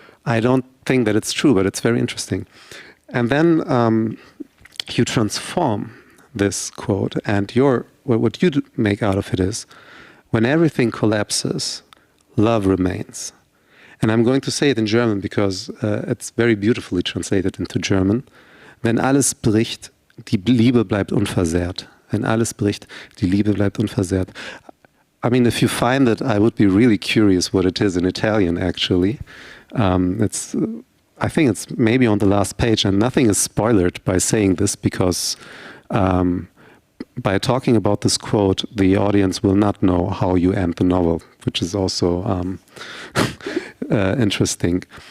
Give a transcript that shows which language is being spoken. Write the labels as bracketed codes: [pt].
[en] I don't think that it's true, but it's very interesting. And then you transform this quote, and your what you make out of it is, when everything collapses, love remains. And I'm going to say it in German because it's very beautifully translated into German. [de] Wenn alles bricht, die Liebe bleibt unversehrt. Wenn alles bricht, die Liebe bleibt unversehrt. [en] I mean, if you find it, I would be really curious what it is in Italian, actually. I think it's maybe on the last page, and nothing is spoiled by saying this because by talking about this quote, the audience will not know how you end the novel, which is also interesting.